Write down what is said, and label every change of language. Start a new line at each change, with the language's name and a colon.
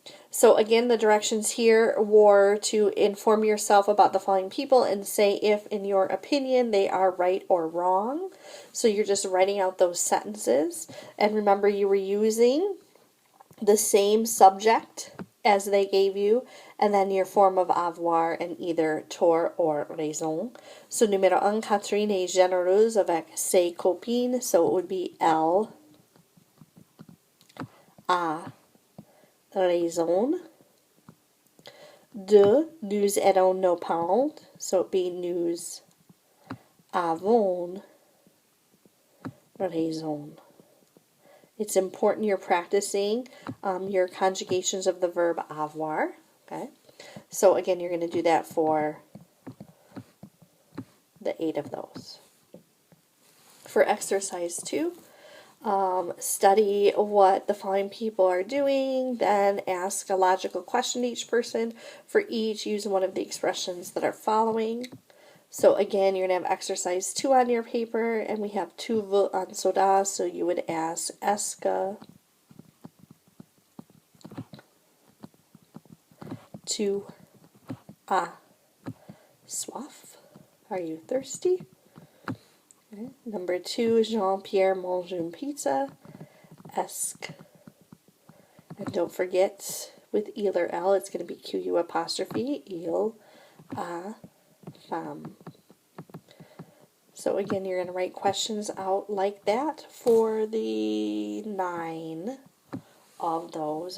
English: So again, the directions here were to inform yourself about the following people and say if, in your opinion, they are right or wrong. So you're just writing out those sentences. And remember, you were using the same subject as they gave you, and then your form of avoir in either tort or raison.
French: So numéro 1, Catherine est généreuse avec ses copines.
English: So it would be elle a raison.
French: 2, nous aidons nos parents.
English: So it'd be nous avons raison. It's important you're practicing your conjugations of the verb avoir. Okay, so again, you're going to do that for the 8 of those. For exercise 2, study what the following people are doing, then ask a logical question to each person. For each, use one of the expressions that are following. So again, you're going to have exercise 2 on your paper, and we have tu veux un soda, so you would ask, est-ce que tu as soif? Are you thirsty? Okay.
French: Number 2, Jean-Pierre mange une pizza.
English: Est-ce que, and don't forget, with il or elle, it's going to be Q-U apostrophe, il a femme. So again, you're going to write questions out like that for the 9 of those.